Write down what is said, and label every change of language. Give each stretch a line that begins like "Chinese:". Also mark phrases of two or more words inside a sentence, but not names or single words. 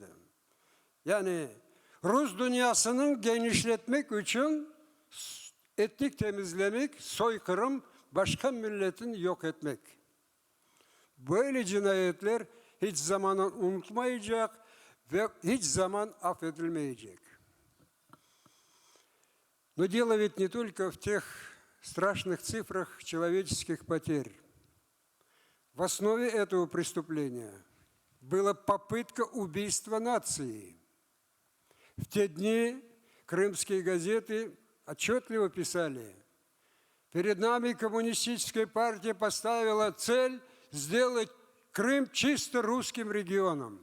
Turkish: Yani Rus dünyasının genişletmek için etnik temizlemek, soykırım, başka milletin yok etmek. Böyle cinayetler hiç zaman unutmayacak ve hiç zaman affedilmeyecek.
Russian: Но дело ведь не только в тех страшных цифрах человеческих потерь. В основе этого преступления была попытка убийства нации. В те дни крымские газеты отчетливо писали: перед нами коммунистическая партия поставила цель сделать Крым чисто русским регионом.